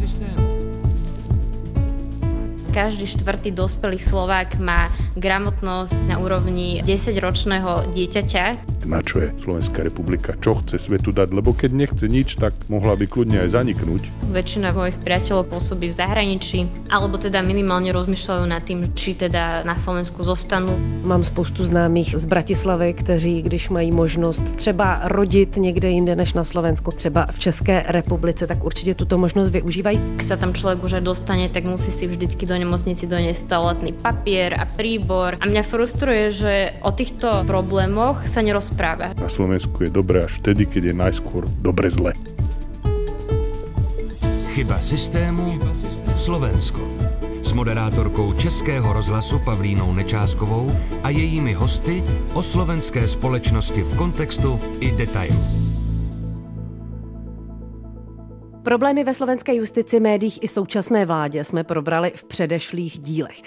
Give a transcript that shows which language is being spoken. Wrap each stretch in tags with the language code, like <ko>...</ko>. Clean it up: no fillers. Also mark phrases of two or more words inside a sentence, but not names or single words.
<sk>Každý štvrtý dospelý Slovák má gramotnosť na úrovni 10-ročného dieťaťa. Na čo je Slovenská republika? Čo chce svetu dať? Lebo keď nechce nič, tak mohla by kľudne aj zaniknúť. Väčšina mojich priateľov pôsobí v zahraničí, alebo teda minimálne rozmýšľajú nad tým, či teda na Slovensku zostanú.</sk> <cs>Mám spoustu známých z Bratislavy, kteří, když mají možnost třeba rodit někde jinde než na Slovensku, třeba v České republice, tak určitě tuto možnost využívají.</cs> <sk>Keď sa tam človek už aj dostane, tak musí si vždycky do nemocnici doniesť toaletný papier a príbor. A mňa frustruje, že o týchto problémoch sa nerozpráva. Na Slovensku je dobre až vtedy, keď je najskôr dobre zle. Chyba systému Slovensko.</sk> <cs>S moderátorkou Českého rozhlasu Pavlínou Nečáskovou a jejími hosty o slovenské společnosti v kontextu i detailu. Problémy ve slovenské justici, médiích i současné vládě jsme probrali v předešlých dílech.</cs>